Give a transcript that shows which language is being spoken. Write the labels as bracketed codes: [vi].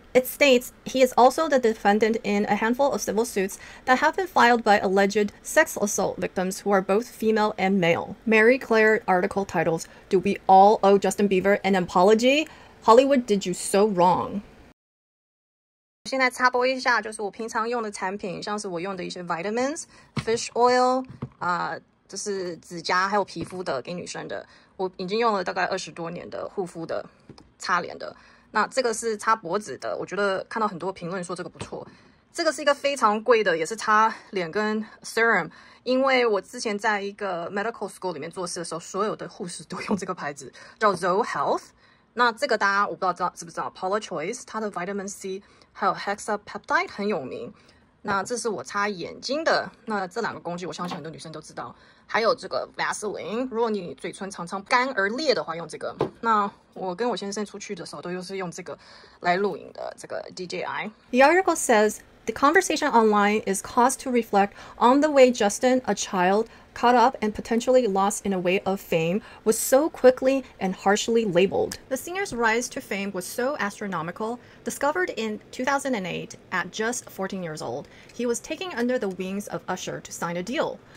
[en] It states he is also the defendant in a handful of civil suits that have been filed by alleged sex assault victims who are both female and male. Mary Claire article titles, Do We All Owe Justin Bieber an Apology? Hollywood did you so wrong. [zh] 现在插播一下，就是我平常用的产品，像是我用的一些 vitamins, fish oil, 就是指甲还有皮肤的，给女生的。我已经用了大概20多年的护肤的，擦脸的。那这个是擦脖子的，我觉得看到很多评论说这个不错。这个是一个非常贵的，也是擦脸跟 serum。因为我之前在一个 medical school 里面做事的时候，所有的护士都用这个牌子，叫 Zoe Health。那这个大家我不知道知不知道 Paula Choice 它的 vitamin C 还有 hexapeptide 很有名。那这是我擦眼睛的，那这2个工具我相信很多女生都知道。还有这个 Vaseline， 如果你嘴唇常常干而裂的话，用这个。那我跟我先生出去的时候都是用这个来录影的，这个 DJI。 [en] The article says The conversation online is caused to reflect on the way Justin, a child, caught up and potentially lost in a wave of fame, was so quickly and harshly labeled. The singer's rise to fame was so astronomical. Discovered in 2008 at just 14 years old, he was taken under the wings of Usher to sign a deal.